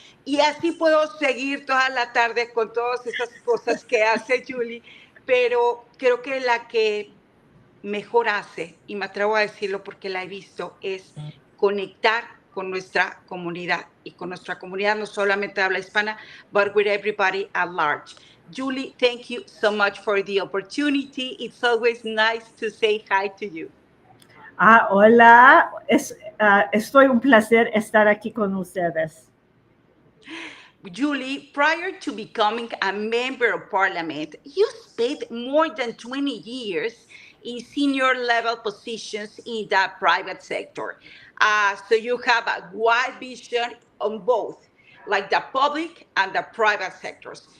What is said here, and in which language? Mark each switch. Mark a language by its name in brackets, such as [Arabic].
[Spanish] Y así puedo seguir toda la tarde con todas esas cosas que hace Julie, pero creo que la que mejor hace, y me atrevo a decirlo porque la he visto, es conectar con nuestra comunidad, y con nuestra comunidad no solamente habla hispana, [English] but with everybody at large. Julie, thank you so much for the opportunity. It's always nice to say hi to you. [Spanish] Hola, estoy un placer estar aquí con ustedes. [English] Julie, prior to becoming a member of parliament, you spent more than 20 years in senior level positions in the private sector. So you have a wide vision on both, like the public and the private sectors.